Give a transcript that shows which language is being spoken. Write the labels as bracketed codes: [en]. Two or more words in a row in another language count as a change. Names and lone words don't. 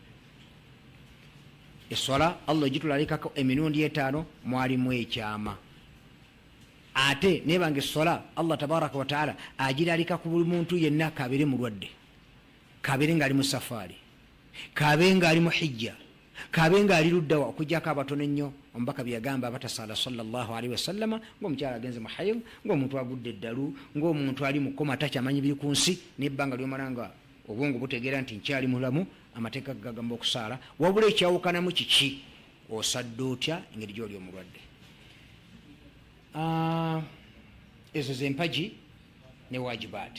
[lg] Eswala Allah gitulalikako emirundi 5 mwalimu ekyama. Ate nebanga eswala Allah [ar] tabaraka wa taala [lg] agilalika ku buli muntu yenna kabeere mulwadde, kabeere ng'ali mu safaari, kabeere ng'ali mu hijja, kabeere ng'ali luddawa, okuggyako abatono ennyo. Omubaka byagamba abatasaala [ar] sallallahu alaihi wasallama, [lg] ng'omukyala agenze mu hayid, ng'omuntu agudde eddalu, ng'omuntu ali mu kkoma takyamanyi biri ku nsi, n'ebbanga ly'omala nga obwongo butegeera nti nkyali mulamu, amateeka gagamba okusaala. Wabula ekyawukanamu kiki? Osadde otya engeri gy'oli omulwadde. Ezo z'empagi ne wajibaati.